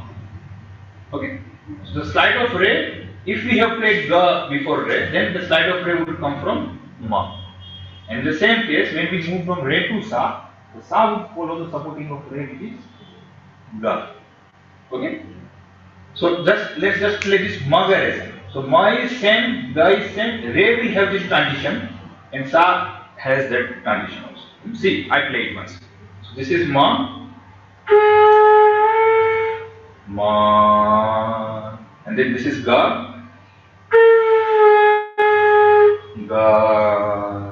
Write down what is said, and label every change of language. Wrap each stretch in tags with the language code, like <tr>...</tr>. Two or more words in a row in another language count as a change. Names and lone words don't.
<en>Okay, so the slide of re. If we have played ga before re, then the slide of re would come from ma. And in the same case, when we move from re to sa, the sa would follow the supporting of re, which is ga. Okay. So let's just play this ma ga re sa. So ma is same, ga is same, re will have this transition, and sa has that transition also. See, I play it once. So this is ma, ma, and then this is ga, ga.</en>